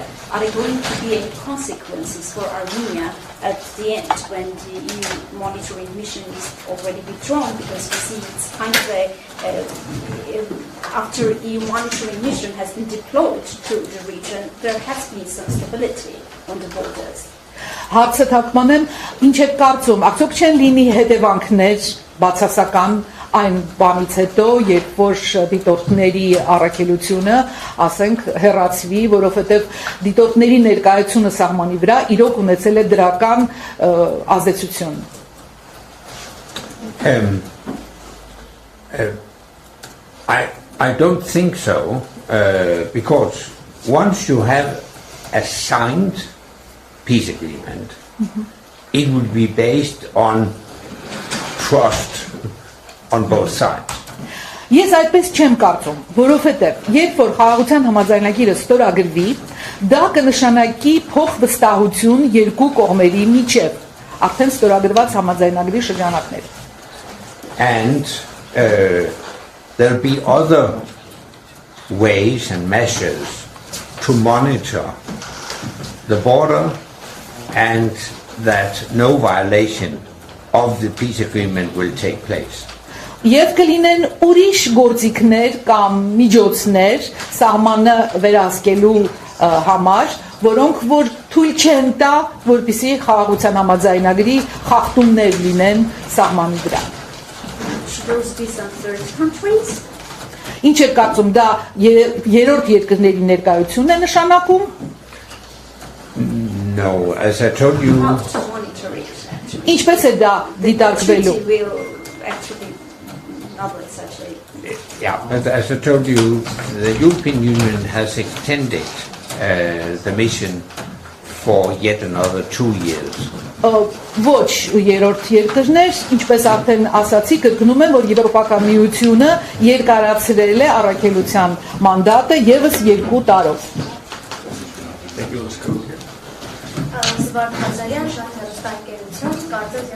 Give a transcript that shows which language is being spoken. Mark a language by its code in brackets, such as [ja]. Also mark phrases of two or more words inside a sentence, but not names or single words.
[en] Are there going to be any consequences for Armenia at the end when the EU monitoring mission is already withdrawn? Because we see it's kind of after EU monitoring mission has been deployed to the region, there has been some stability on the borders. [hy] Հարցը թարգմանեմ, ինչ եք կարծում, արդյոք չեն լինի հետևանքներ բացասական այն բանից հետո, երբ որ դիտորդների առաքելությունը, ասենք, հեռացվի, որովհետև դիտորդների ներկայությունը սահմանի վրա իրոք ունեցել է դրական ազդեցություն։ [en] I don't think so, because once you have a signed peace agreement, it would be based on trust on both sides. [hy] Ես այդպես չեմ կարծում, որովհետև երբ որ խաղաղության համաձայնագիրը ստորագրվի, դա կնշանակի փոխվստահություն երկու կողմերի միջև, արդեն ստորագրված համաձայնագրի շրջանակներ։ [en] And there'll be other ways and measures to monitor the border and that no violation of the peace agreement will take place. [hy] Եվ կլինեն ուրիշ գործիքներ կամ միջոցներ սահմանը վերահսկելու համար, որոնք որ թույլ չեն տա, որպեսզի խաղաղության համաձայնագրի խախտումներ լինեն սահմանի վրա։ Ինչ է կարծում, դա երրորդ երկրների ներկայությունն է նշանակում։ [en] No, as I told you, [hy] ինչպես է դա դիտարկվելու։ [en] Yeah, as I told you, the European Union has extended the mission for yet another 2 years. [hy] Ոչ երրորդ երկրներ, ինչպես արդեն ասացի, կրկնում եմ, որ Եվրոպական միությունը երկարացրել է առաքելության մանդատը ևս 2 տարով։ Զվարթ Ղազարյան, Շահ հեռուստաընկերություն, կարծես